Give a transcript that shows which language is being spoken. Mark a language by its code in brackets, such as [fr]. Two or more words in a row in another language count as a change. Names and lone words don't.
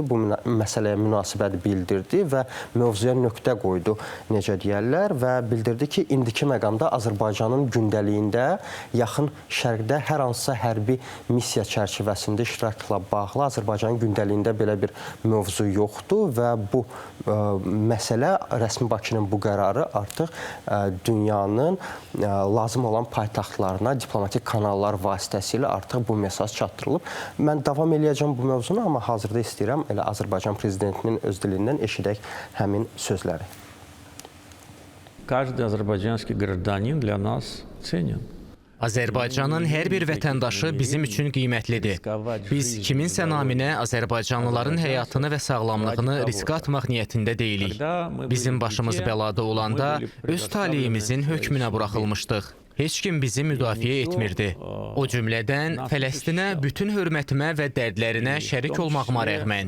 [az] bu məsələyə münasibət bildirdi və mövzuya nöqtə qoydu, necə deyərlər, və bildirdi ki, indiki məqamda Azərbaycanın gündəliyində yaxın şərqdə hər hansısa hərbi missiya çərçivəsində iştirakla bağlı Azərbaycanın gündəliyində belə bir mövzu yoxdur və bu məsələ, rəsmi Bakının bu qərarı artıq dünyanın lazım olan paytaxtlarına diplomatik kanallar vasitəsilə artıq bu mesaj çatdırılıb. Mən davam eləyəcəm bu mövzunu, amma hazırda istəyirəm elə Azərbaycan Prezidentinin öz dilindən eşidək həmin sözləri. [ru] Каждый азербайджанский гражданин для нас ценен. [az] Azərbaycanın hər bir vətəndaşı bizim üçün qiymətlidir. Biz kiminsə naminə Azərbaycanlıların həyatını və sağlamlığını riskə atmaq niyyətində deyilik. Bizim başımız bəlada olanda öz taleyimizin hökmünə buraxılmışdıq. Heç kim bizi müdafiə etmirdi. O cümlədən Fələstinə bütün hörmətimə və dərdlərinə şərik olmağıma rəğmən.